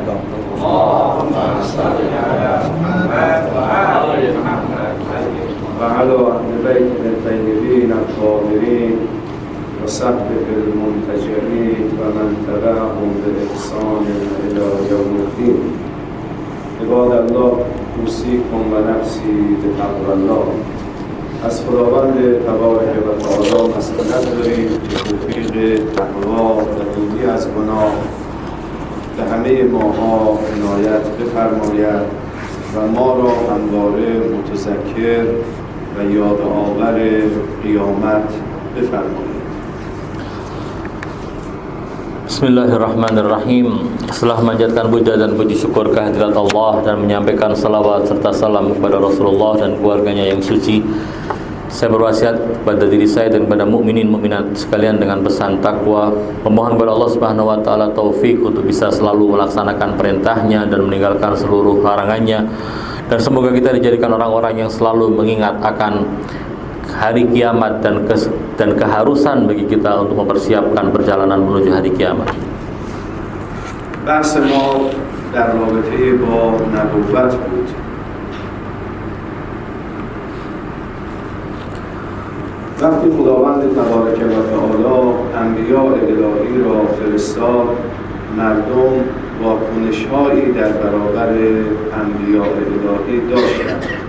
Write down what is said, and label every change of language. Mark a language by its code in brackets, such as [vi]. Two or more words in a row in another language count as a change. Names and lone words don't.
[ar] اللهم صل على محمد وآل محمد وعلى أهل بيته الطيبين الطاهرين وصحبه المنتجبين ومن تبعهم بإحسان إلى يوم الدين. عباد الله، اوصیکم و نفسی بتقوی الله. [fa] از خداوند تبارک و تعالی مسئلت داریم که توفیق تقوا و دوری از گناه به همه ماها عنایت بفرماید و ما را همواره متذکر و یادآور قیامت بفرماید. [ar] بسم الله الرحمن الرحيم. [id] Setelah memanjatkan puja dan puji syukur kehadirat Allah dan menyampaikan salawat serta salam kepada Rasulullah dan keluarganya yang suci, saya berwasiat kepada diri saya dan kepada mukminin mukminat sekalian dengan pesan takwa, memohon kepada Allah [ar] سبحانه وتعالى [id] taufik untuk bisa selalu melaksanakan perintahnya dan meninggalkan seluruh larangannya, dan semoga kita dijadikan orang-orang yang selalu mengingat akan hari kiamat dan keharusan bagi kita untuk mempersiapkan perjalanan menuju hari kiamat. [fa] بحث ما در رابطه با نبوت بود. وقتی خداوند تبارک و تعالی انبیاء الهی را فرستاد، مردم واکنش‌هایی در برابر انبیاء الهی داشتند.